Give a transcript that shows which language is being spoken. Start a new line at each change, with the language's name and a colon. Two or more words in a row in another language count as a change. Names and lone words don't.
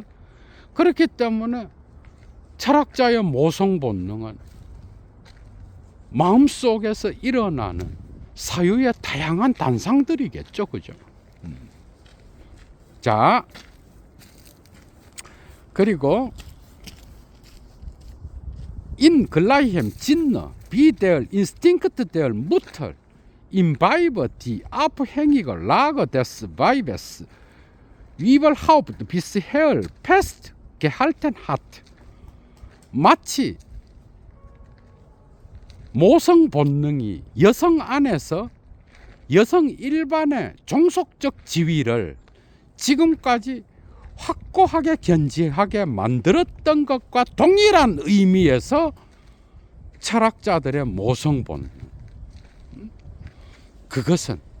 Korean: 그렇기 때문에 철학자의 모성 본능은 마음속에서 일어나는 사유의 다양한 단상들이겠죠, 그죠? 자, 그리고
German: in gleichem Sinne wie der Instinkt der Mutter im Weibe die abhängige Lage des Weibes überhaupt bisher festgehalten hat.
Korean: 마치 모성 본능이 여성 안에서 여성 일반의 종속적 지위를 지금까지 확고하게 견지하게 만들었던 것과 동일한 의미에서 철학자들의 모성 본능, 그것은